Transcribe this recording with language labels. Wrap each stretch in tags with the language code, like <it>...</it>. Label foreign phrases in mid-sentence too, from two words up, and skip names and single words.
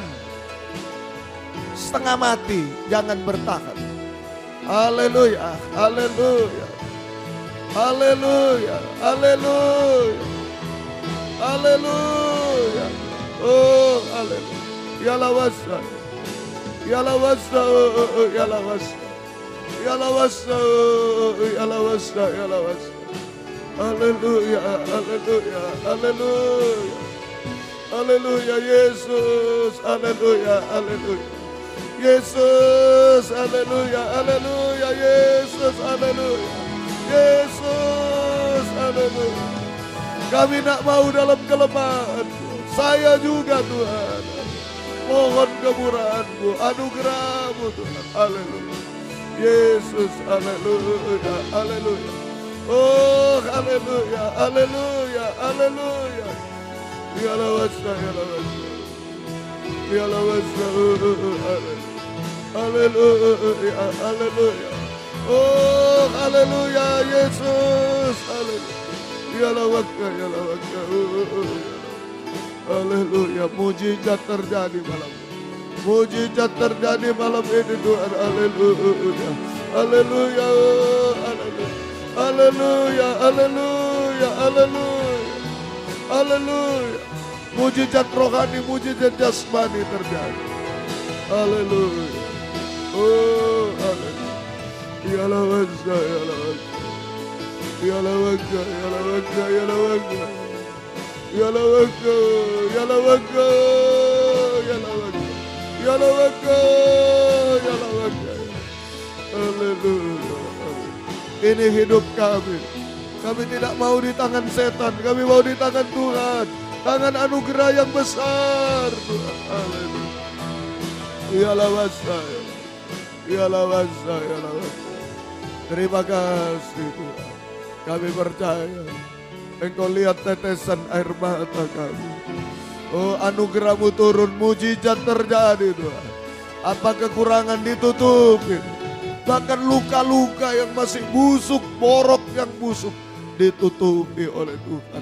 <id>Setengah mati, jangan bertahan. Haleluya. Haleluya. Haleluya. Haleluya. Haleluya. Oh, haleluya. Yalah wasa. Yalah wasa. Yalah wasa. Yalah wasa. Yalah wasa. Yalah wasa. Haleluya. Haleluya. Haleluya. Haleluya Yesus. Haleluya. Haleluya. Yesus. Haleluya. Haleluya Yesus. Haleluya. Yesus. Haleluya. Kami tak mau dalam kelemahan. Saya juga Tuhan. Mohon kemurahan-Mu, anugerah-Mu Tuhan. Haleluya. Yesus, haleluya, haleluya. Oh, haleluya, haleluya, haleluya. Yalah wasa, yalah wasa. Yalah wasa, haleluya, haleluya. Oh, haleluya, Yesus, haleluya. Yalah wasa, yalah wasa. Haleluya, mujizat terjadi malam ini. Mujizat terjadi malam ini Tuhan. Haleluya. Haleluya. Haleluya. Haleluya. Haleluya. Haleluya. Mujizat rohani, mujizat jasmani terjadi. Haleluya. Oh, haleluya. Yalah wasa, yalah wasa. Yalah wasa, yalah wasa, yalah wasa. Yalah waka, yalah waka, yalah waka, yalah waka, yalah waka. Haleluya. Ini hidup kami. Kami tidak mau di tangan setan, kami mau di tangan Tuhan. Tangan anugerah yang besar Tuhan. Haleluya. Yalah wasa, yalah wasa, yalah wasa. Terima kasih Tuhan. Kami percaya. Engkau lihat tetesan air mata kami. Oh, anugerah-Mu turun, mujizat terjadi Tuhan. Apa kekurangan ditutupi. Bahkan luka-luka yang masih busuk, borok yang busuk ditutupi oleh Tuhan.</id>